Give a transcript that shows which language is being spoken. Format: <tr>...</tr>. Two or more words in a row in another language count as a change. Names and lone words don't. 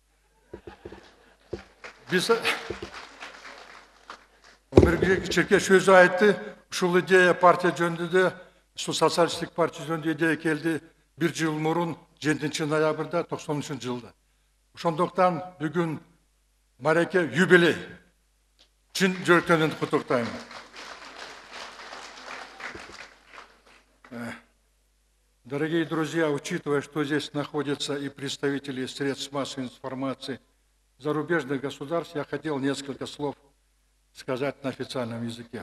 <ky>Биз Омурбек Чиркешев өзү айтты, ушул идея партия жөнүндө, ушул социалисттик партия жөнүндө идея келди 1 жыл мурун 7 ноябрда 93 жылда. Ошондуктан бүгүн мареке юбилей. Чын жүрөктөн куттуктайм.</ky> <ru>Дорогие друзья, учитывая, что здесь находятся и представители средств массовой информации зарубежных государств, я хотел несколько слов сказать на официальном языке.</ru>